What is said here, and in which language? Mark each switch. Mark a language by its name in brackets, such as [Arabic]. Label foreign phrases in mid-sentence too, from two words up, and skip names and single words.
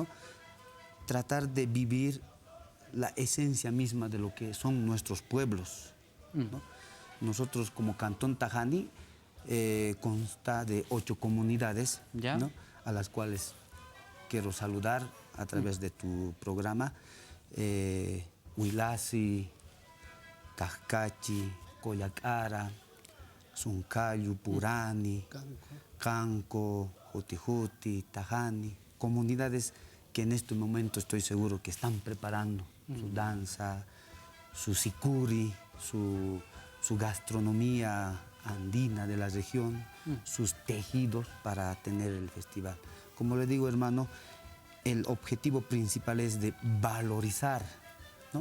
[Spanish] Tratar de vivir la esencia misma de lo que son nuestros pueblos, ¿no? Nosotros como Cantón Tajani consta de 8 comunidades, ¿no? A las cuales quiero saludar a través de tu programa. Huilasi, Cajcachi, Coyacara, Suncayu, Purani, Canco, Jutijuti, Tajani, comunidades que en este momento estoy seguro que están preparando su danza, su sicuri, su gastronomía andina de la región, sus tejidos para tener el festival. Como le digo, hermano, el objetivo principal es de valorizar, ¿no?